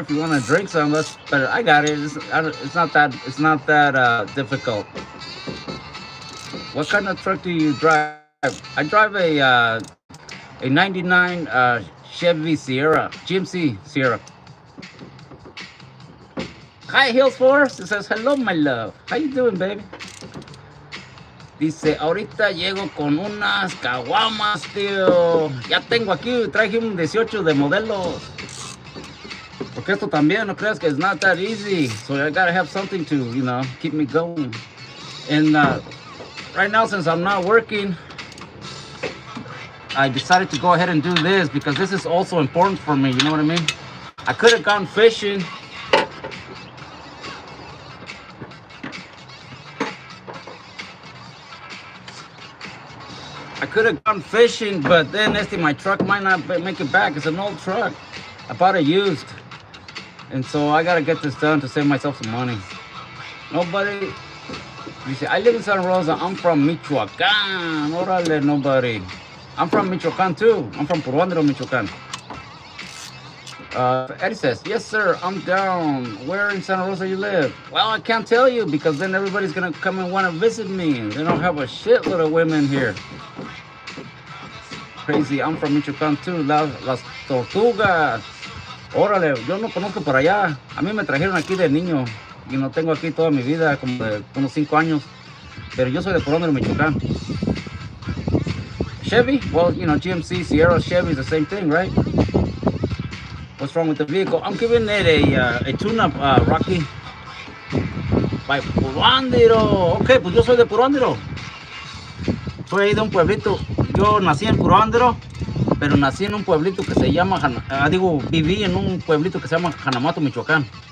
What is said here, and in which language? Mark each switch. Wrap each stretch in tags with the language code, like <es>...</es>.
<en>If you want to drink some, that's better. I got it. It's not that difficult. What kind of truck do you drive? I drive a 99 Chevy Sierra, GMC Sierra. Hi, Hills Force. It says, hello, my love. How you doing, baby?</en> <es>Dice, ahorita llego con unas caguamas, tío. Ya tengo aquí, traje un 18 de modelos. Porque esto también, no creas que</es> <en>it's not that easy. So I gotta have something to, keep me going. And right now, since I'm not working, I decided to go ahead and do this because this is also important for me, you know what I mean? I could have gone fishing. But then my truck might not make it back. It's an old truck. I bought it used. And so I gotta get this done to save myself some money. Nobody, you see, I live in Santa Rosa. I'm from Michoacan. Orale, nobody. I'm from Michoacan too. I'm from Puruándiro, Michoacan. Eddie says, yes, sir, I'm down. Where in Santa Rosa you live? Well, I can't tell you because then everybody's going to come and want to visit me. They don't have a shitload of women here. Crazy, I'm from Michoacan too. Las Tortugas.</en> <es>Órale, yo no conozco por allá. A mí me trajeron aquí de niño. Y no tengo aquí toda mi vida, como de unos 5 años. Pero yo soy de Puruándiro, Michoacán.</es> <en>Chevy? Well, GMC, Sierra, Chevy is the same thing, right? What's wrong with the vehicle? I'm giving it a tune-up, Rocky. By Puruándiro.</en> <es>Ok, pues yo soy de Puruándiro. Soy ahí de un pueblito. Yo nací en Puruándiro, pero nací en un pueblito que se llama, viví en un pueblito que se llama Hanamato, Michoacán.</es>